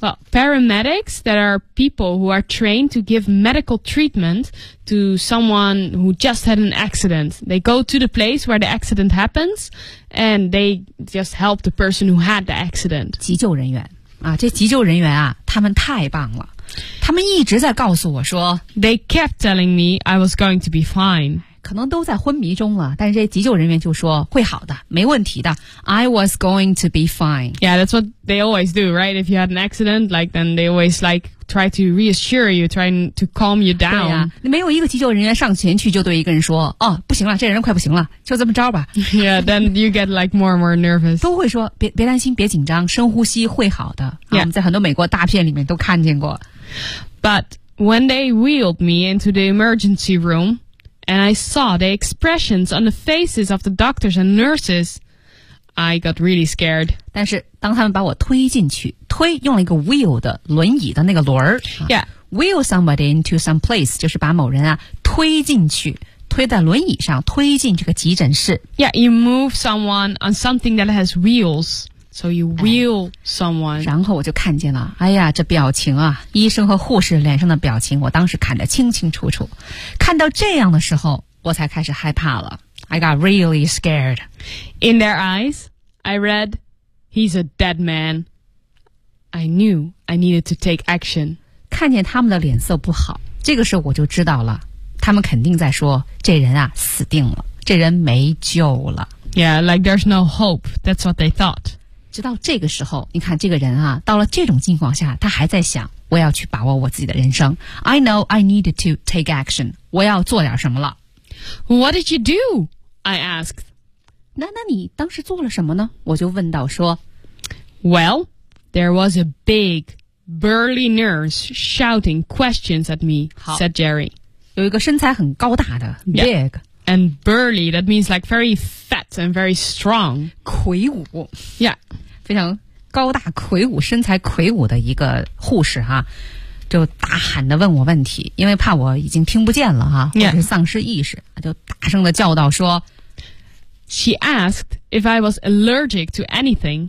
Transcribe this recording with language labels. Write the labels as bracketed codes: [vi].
[en] Well, paramedics that are people who are trained to give medical treatment to someone who just had an accident. They go to the place where the accident happens and they just help the person who had the accident. [zh] 急救人员啊，这急救人员啊，他们太棒了。他们一直在告诉我说 [en] They kept telling me I was going to be fine. [zh] 可能都在昏迷中了，但是这急救人员就说会好的，没问题的。 [en] I was going to be fine. Yeah, that's what they always do, right? If you had an accident, like, then they always, like, try to reassure you, trying to calm you down. [zh] 对呀、啊，你没有一个急救人员上前去就对一个人说，哦，不行了，这人快不行了，就这么着吧。 [en] Yeah, then you get, like, more and more nervous. [zh] 都会说，别担心，别紧张，深呼吸会好的。啊、yeah. 我们在很多美国大片里面都看见过。 [en] But when they wheeled me into the emergency room,And I saw the expressions on the faces of the doctors and nurses. I got really scared. [zh] 但是当他们把我推进去，推用了一个 wheel 的轮椅的那个轮儿。 Yeah. [en] Wheel somebody into some place, [zh] 就是把某人啊推进去，推在轮椅上，推进这个急诊室。 [en] Yeah, you move someone on something that has wheels. So you wheel someone. [zh] 然后我就看见了，哎呀，这表情啊，医生和护士脸上的表情，我当时看得清清楚楚。看到这样的时候，我才开始害怕了。 [en] I got really scared. In their eyes, I read, he's a dead man. I knew I needed to take action. 看见他们的脸色不好，这个时候我就知道了，他们肯定在说，这人啊，死定了，这人没救了。 Yeah, like there's no hope. That's what they thought. [zh] 直到这个时候，你看这个人啊，到了这种境况下，他还在想，我要去把握我自己的人生。 [en] I know I needed to take action. [zh] 我要做点什么了。 [en] What did you do? I asked. [zh] 那你当时做了什么呢？我就问到说。 [en] Well, there was a big, burly nurse shouting questions at me, said Jerry. [zh] 有一个身材很高大的 big.、 Yeah. [en] And burly, that means like very fat and very strong. [zh] 魁梧 Yeah. 非常高大魁梧身材魁梧的一个护士啊就大喊的问我问题因为怕我已经听不见了啊或者是丧失意识、 yeah. 就大声的叫道说 [en] She asked if I was allergic to anything.